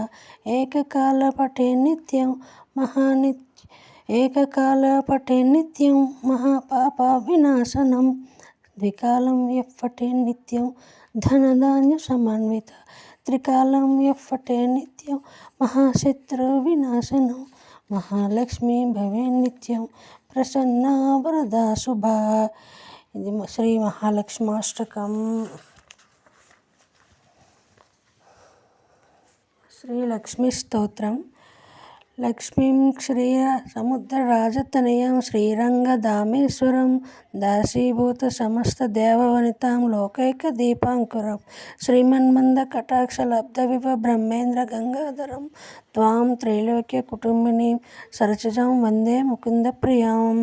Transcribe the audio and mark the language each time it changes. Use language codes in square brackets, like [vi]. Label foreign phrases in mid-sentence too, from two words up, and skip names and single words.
[sa] एककालपठे नित्यं महापापविनाशनं द्विकालं यप्पठे नित्यं धनधान्यसमन्वित त्रिकालं यप्पठे नित्यं महाशत्रुविनाशनं महालक्ष्मी भवे नित्यं प्रसन्ना वरदा शुभा. [te] ఇది శ్రీ మహాలక్ష్మాష్టకం. శ్రీ లక్ష్మీ స్తోత్రం. [sa] లక్ష్మీం క్షీరసముద్రరాజతనయాం శ్రీరంగధామేశ్వరం దాసీభూత సమస్త దేవవనితాం లోకైకదీపాంకురం శ్రీమన్మందకటాక్షలబ్ధవిభ బ్రహ్మేంద్ర గంగాధరం త్వాం త్రైలోక్య కుటుంబినీం సరసిజాం వందే ముకుంద ప్రియాం.